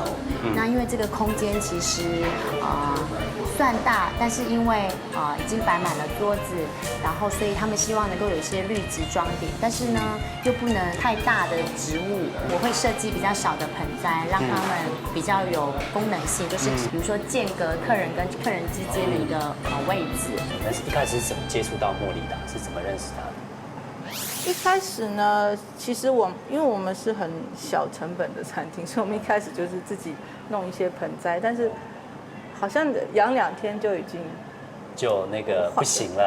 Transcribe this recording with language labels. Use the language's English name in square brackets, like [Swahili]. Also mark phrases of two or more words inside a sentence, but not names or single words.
[Chinese] 那因為這個空間其實算大，但是因為已經擺滿了桌子，然後所以他們希望能夠有一些綠植裝點，但是呢又不能太大的植物，我會設計比較小的盆栽，讓他們比較有功能性，就是比如說間隔客人跟客人之間的一個位置。但是一開始是怎麼接觸到茉莉的？是怎麼認識他的？一開始呢，其實因為我們是很小成本的餐廳，所以我們一開始就是自己弄一些盆栽，但是好像養2天就已經就那個不行了，